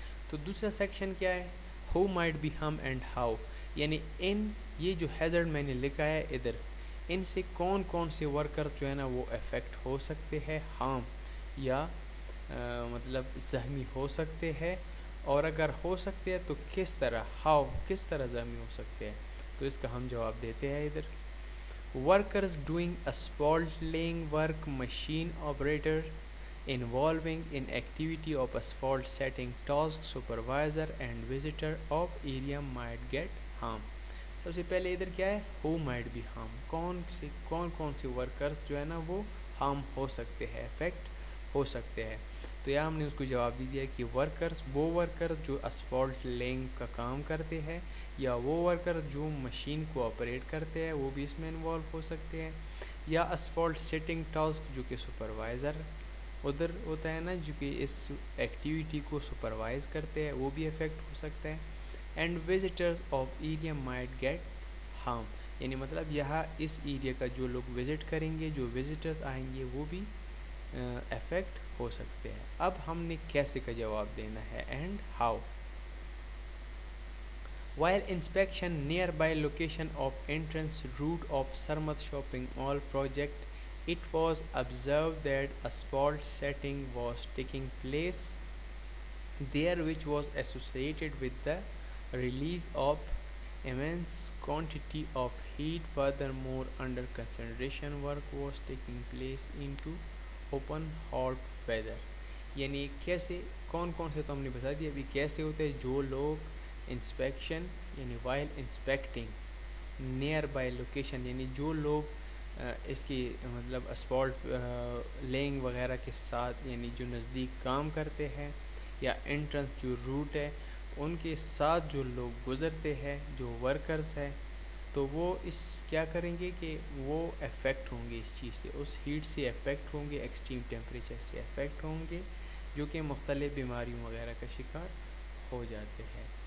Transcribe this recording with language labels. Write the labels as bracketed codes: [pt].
[ur] تو دوسرا سیکشن کیا ہے, [en] who might be ہم and how, [ur] یعنی یہ جو ہیزرڈ میں نے لکھا ہے ادھر, ان سے کون کون سے ورکر جو ہے نا وہ افیکٹ ہو سکتے ہیں, ہارم یا مطلب زخمی ہو سکتے ہیں, اور اگر ہو سکتے ہیں تو کس طرح, کس طرح زخمی ہو سکتے ہیں. تو اس کا ہم جواب دیتے ہیں ادھر. [en] Workers doing asphalt laying work, machine operator involving in activity of asphalt setting task, supervisor and visitor of area might get harm. [ur] سب سے پہلے ادھر کیا ہے, [en] who might be harm, [ur] کون سے ورکرز جو ہے نا وہ ہارم ہو سکتے ہیں, افیکٹ ہو سکتے ہیں. تو یہاں ہم نے اس کو جواب دی دیا کہ ورکرز وہ ورکر جو اسفالٹ لینگ کا کام کرتے ہیں, یا وہ ورکر جو مشین کو آپریٹ کرتے ہیں وہ بھی اس میں انوالو ہو سکتے ہیں, یا اسفالٹ سیٹنگ ٹاسک جو کہ سپروائزر ادھر ہوتا ہے نا جو کہ اس ایکٹیویٹی کو سپروائز کرتے ہیں وہ بھی افیکٹ ہو سکتا ہے. [en] and visitors of area might get harm, [ur] یعنی مطلب یہاں اس ایریا کا جو لوگ وزٹ کریں گے, جو وزٹرز آئیں گے وہ بھی افیکٹ ہو سکتے ہیں. اب ہم نے کیسے کا جواب دینا ہے [en] And how. While inspection nearby location of entrance route of Sarmat shopping mall project, it was observed that asphalt setting was taking place there, which was associated with the release of immense quantity of heat. Furthermore, under consideration work was taking place into open hot weather. [ur] یعنی کیسے کون سے تو ہم نے بتا دیا. ابھی کیسے ہوتے ہیں, جو لوگ انسپیکشن یعنی [en] while inspecting nearby location, [ur] یعنی جو لوگ اس کی مطلب اسفالٹ لینگ وغیرہ کے ساتھ یعنی جو نزدیک کام کرتے ہیں, یا انٹرنس جو روٹ ہے ان کے ساتھ جو لوگ گزرتے ہیں, جو ورکرز ہیں, تو وہ اس کیا کریں گے کہ وہ افیکٹ ہوں گے اس چیز سے, اس ہیٹ سے افیکٹ ہوں گے, ایکسٹریم ٹیمپریچر سے افیکٹ ہوں گے, جو کہ مختلف بیماریوں وغیرہ کا شکار ہو جاتے ہیں.